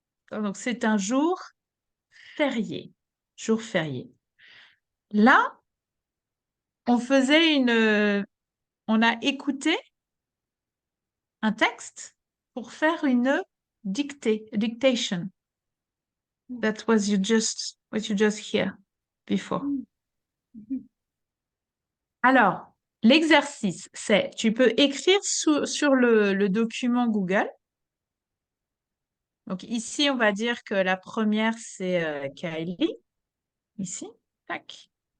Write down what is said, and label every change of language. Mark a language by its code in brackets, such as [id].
[fr] Donc, c'est un jour férié. Jour férié. Là, on faisait on a écouté un texte pour faire une dictation. [en] That was what you just hear before. [fr] Alors, l'exercice, c'est, tu peux écrire sur le document Google. Donc ici, on va dire que la première, c'est Kylie. Ici, tac.